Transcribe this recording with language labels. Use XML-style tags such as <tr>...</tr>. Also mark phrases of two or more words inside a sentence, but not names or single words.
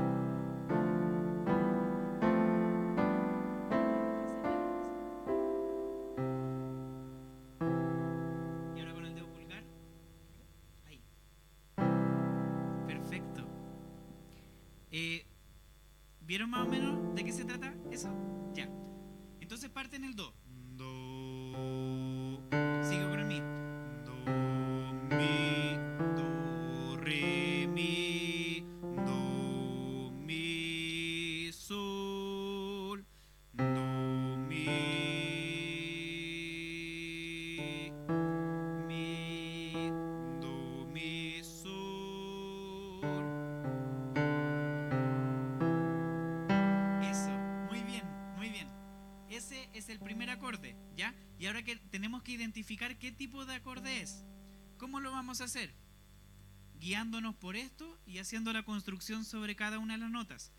<es>Y ahora con el dedo pulgar. Ahí. Perfecto. ¿Vieron más o menos de qué se trata eso? Ya. Entonces parte en el do. Do. Sigo con el mi. Do, mi, do, re, mi, do, mi, sol, do, mi, do, mi, sol. Eso, muy bien, muy bien. Ese es el primer acorde, ¿ya? Y ahora que tenemos que identificar qué tipo de acorde es. ¿Cómo lo vamos a hacer? Guiándonos por esto y haciendo la construcción sobre cada una de las notas.</es>